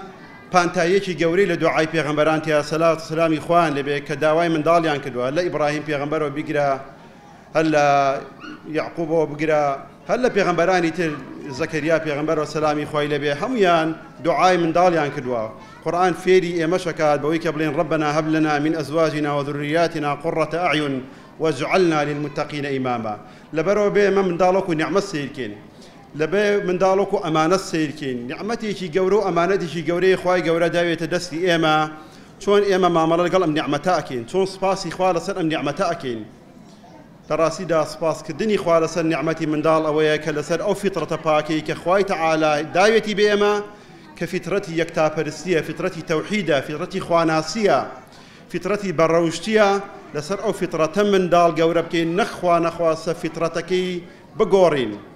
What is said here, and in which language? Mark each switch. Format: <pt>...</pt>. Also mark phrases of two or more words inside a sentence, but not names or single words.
<ckb>قورئان پانتایەکی گەورەی لە دوعای پێغەمبەران تیا سەلات و سەلامی خوان لەبێ کە داوای منداڵیان کردووە هەر لە ئیبراهیم پێغەمبەرەوە بیگرە هەر لە یعقوبەوە بگرە هەر لە پێغەمبەرانی تر زەکەریا پێغەمبەرەوە سەلامی خوای لەبێ هەمویان دوعای منداڵیان کردووە قورئان فێری ئێمەش ئەکات بەوەی کە بڵێن</ckb> <ar>ربنا هب لنا من أزواجنا وذرياتنا قرة أعين واجعلنا للمتقين إماما</ar> <ckb>لەبەرەوە بێ ئێمە منداڵۆک و نیعمەت سیرکەین لەبێ منداڵۆک و ئەمانەت سیرکەین نیعمەتێکی گەورە و ئەمانەتێکی گەورەی خوای گەورە داوێتە دەستی ئێمە چۆن ئێمە مامەڵە لەگەڵ ئەم نیعمەتە ئەکەین چۆن سپاسی خوا لەسەر ئەم نیعمەتە ئەکەین لە ڕاستیدا سپاسکردنی خوا لەسەر نیعمەتی منداڵ ئەوەیە کە لەسەر ئەو فیترەتە پاکەی کە خوای تەعالا داوێتی بێ ئێمە کە فیترەتی یەکتاپەرستیە فیترەتی تەوحیدە فیترەتی خواناسیە فیترەتی بەڕەوشتیە لەسەر ئەو فیترەتە منداڵ گەورە بکەین نەخوا نەخواسە فیترەتەکەی بگۆڕین</ckb>